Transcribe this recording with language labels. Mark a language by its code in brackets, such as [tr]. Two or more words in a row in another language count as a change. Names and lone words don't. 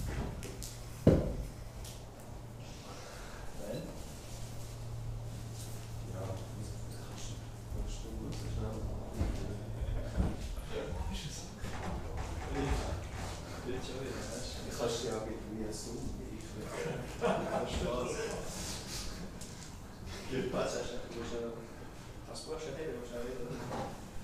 [de] Nein? Ja, kannst du gut so schnell. Ja, ist es so. Wird schon wieder, weißt du? Du kannst ja wie ein Zoom, wie ich. Spaß. [pl] Patrz, jak to, że... A spłaszcza, nie wiem, że...